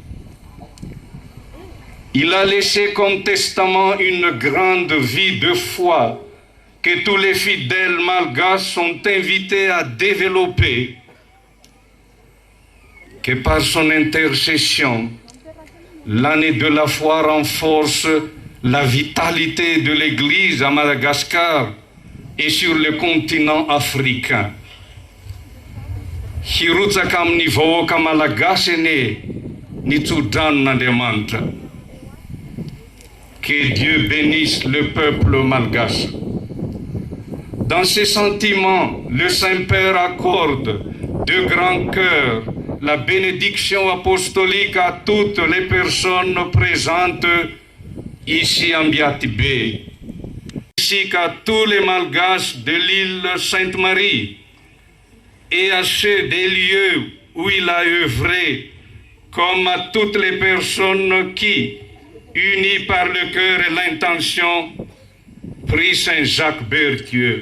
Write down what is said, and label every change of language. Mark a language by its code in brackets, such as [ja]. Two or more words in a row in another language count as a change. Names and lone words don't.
[fr] Il a laissé comme testament une grande vie de foi que tous les fidèles malgaches sont invités à développer. Que par son intercession, l'année de la foi renforce la vitalité de l'Église à Madagascar et sur le continent africain. [mg] Hirotsaka amin'ny vahoaka malagasy ane nitsodranin'Andriamanitra. [fr] Que Dieu bénisse le peuple malgache. Dans ces sentiments, le Saint-Père accorde de grand cœur la bénédiction apostolique à toutes les personnes présentes ici en Biatibé, ainsi qu'à tous les malgaches de l'île Sainte-Marie et à ceux des lieux où il a œuvré, comme à toutes les personnes qui, unies par le cœur et l'intention, prient Saint Jacques Berthieu.